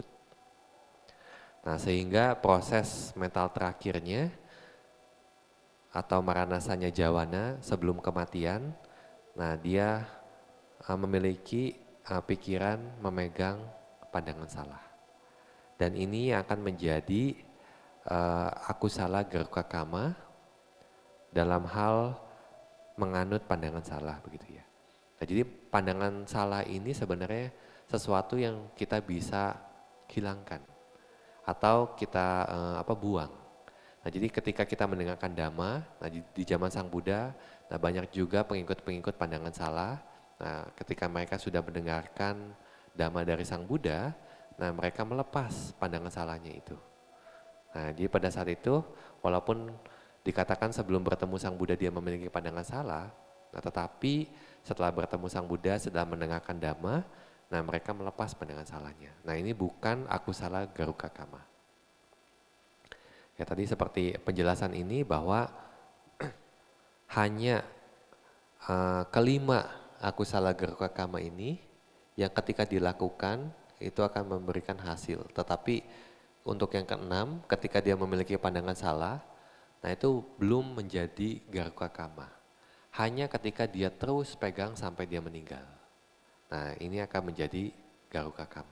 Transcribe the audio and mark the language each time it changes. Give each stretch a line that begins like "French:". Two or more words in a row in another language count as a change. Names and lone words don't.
Indonesian: Nah sehingga proses mental terakhirnya atau
Pali: maranasanya jawana
Indonesian: sebelum kematian, nah dia memiliki pikiran memegang pandangan salah. Dan ini akan menjadi
Pali: akusala garuka kama
Indonesian: dalam hal menganut pandangan salah begitu ya. Nah, jadi pandangan salah ini sebenarnya sesuatu yang kita bisa hilangkan atau kita buang. Nah, jadi ketika kita mendengarkan dhamma, nah di zaman Sang Buddha, nah banyak juga pengikut-pengikut pandangan salah. Nah, ketika mereka sudah mendengarkan dhamma dari Sang Buddha, nah mereka melepas pandangan salahnya itu. Nah, jadi pada saat itu walaupun dikatakan sebelum bertemu Sang Buddha dia memiliki pandangan salah, nah tetapi setelah bertemu Sang Buddha, setelah mendengarkan dhamma, nah mereka melepas pandangan salahnya. Nah ini bukan
Pali: akusala garuka kama.
Indonesian: Ya tadi seperti penjelasan ini bahwa hanya kelima
Pali: akusala garuka kama
Indonesian: ini yang ketika dilakukan itu akan memberikan hasil. Tetapi untuk yang keenam ketika dia memiliki pandangan salah, nah itu belum menjadi
Pali: garuka kama.
Indonesian: Hanya ketika dia terus pegang sampai dia meninggal. Nah ini akan menjadi
Pali: garuka kama.